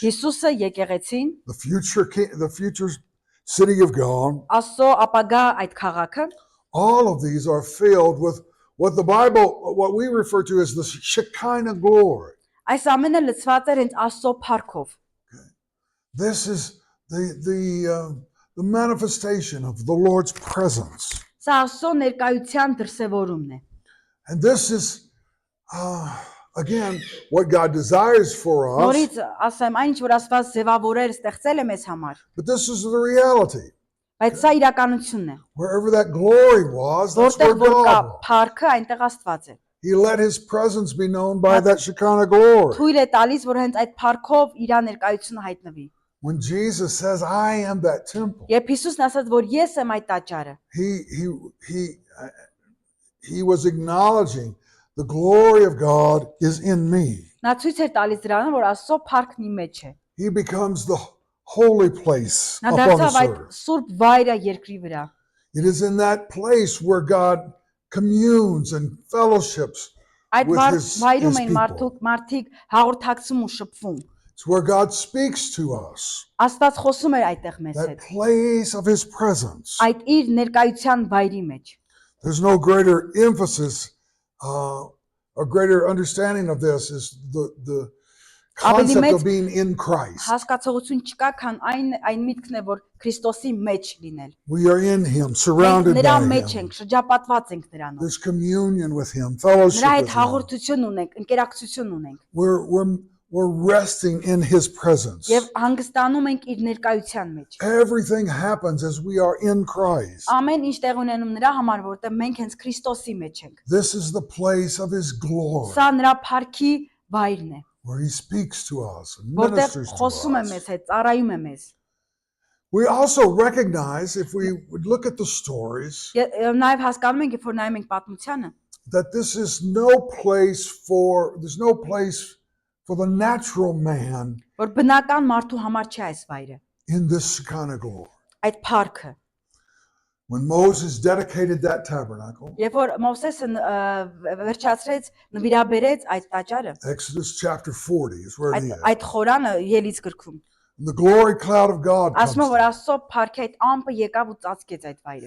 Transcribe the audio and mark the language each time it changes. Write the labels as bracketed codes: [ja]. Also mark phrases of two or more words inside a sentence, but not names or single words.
[hy] Հիսուսը, եկեղեցին, [en] the future city of God, [hy] Աստծո ապագա այդ քաղաքը, [en] all of these are filled with what we refer to as the Shekinah glory. [hy] այս ամենը լցված էր հենց Աստծո փառքով։ [en] This is the manifestation of the Lord's presence. [hy] Սա Աստծո ներկայության դրսևորումն է։ [en] And this is, again, what God desires for us, [hy] Նորից ասեմ, այն ինչ որ Աստված ձևավորել, ստեղծել է մեզ համար, [en] but this is the reality. [hy] բայց սա իրականությունն է։ [en] Wherever that glory was, that's where [hy] Որտեղ որ կա [en] God was. [hy] փառքը, այնտեղ Աստված է։ [en] He let his presence be known by that Shekinah glory. [hy] Թույլ է տալիս, որ hենց այդ փառքով իր ներկայությունը հայտնվի։ [en] When Jesus says, I am that temple, [hy] Երբ Հիսուսն ասաց, որ ես եմ այդ տաճարը, [en] he was acknowledging the glory of God is in me. [hy] նա ցույց էր տալիս դրանը, որ Աստծո փառքն ի մեջ է։ [en] He becomes the holy place [hy] Նա [en] upon [hy] դարձավ [en] this [hy] այդ [en] earth. [hy] սուրբ վայրը երկրի վրա։ [en] It is in that place where God communes and fellowships. [hy] Այդ [en] With his [hy] վայրում են [en] people. [hy] մարդիկ հաղորդակցում ու շփվում։ [en] It's where God speaks to us. [hy] Աստված խոսում էր այդտեղ մեզ [en] That [hy] հետ։ [en] place of his presence. [hy] Այդ իր ներկայության վայրի մեջ։ [en] There's no greater emphasis or greater understanding of this is the [hy] Ավելի [en] concept [hy] մեծ [en] of being in Christ. [hy] հասկացողություն չկա, քան այն միտքն է, որ Քրիստոսի մեջ լինել։ [en] We are in Him, [hy] Մենք [en] surrounded [hy] նրա [en] by [hy] մեջ [en] Him. [hy] ենք, շրջապատված ենք նրանով։ [en] There's communion with Him, [hy] Նրա [en] fellowship [hy] հետ [en] with Him. [hy] հաղորդություն ունենք, ընկերակցություն ունենք [en] We're resting in His presence. [hy] եւ հանգստանում ենք իր ներկայության մեջ։ [en] Everything happens as we are in Christ. [hy] Ամեն ինչ տեղ ունենում նրա համար, որտեղ մենք հենց Քրիստոսի մեջ ենք։ [en] This is the place of His glory, [hy] Սա նրա փառքի վայրն է, [en] where He speaks to us and [hy] որտեղ [en] ministers to [hy] խոսում է [en] us. [hy] մեզ հետ, ծառայում է մեզ։ [en] We also recognize, if we would look at the stories, [hy] Նաեւ հասկանում ենք, երբ որ նայում ենք պատմությանը, [en] that there's no place for the natural man [hy] որ բնական մարդու համար չէ այս վայրը, [en] in this Shekinah glory. [hy] այդ փառքը։ [en] When Moses dedicated that tabernacle, [hy] Երբ որ Մովսեսը վերջացրեց, նվիրաբերեց այդ տաճարը, [en] Exodus chapter 40 is where he is. [hy] այդ խորանը ելից գրքում, [en] The glory cloud of God comes [hy] ասում է, որ [en] down. [hy] Աստծո փառքի այդ ամպը եկավ ու ծածկեց այդ վայրը։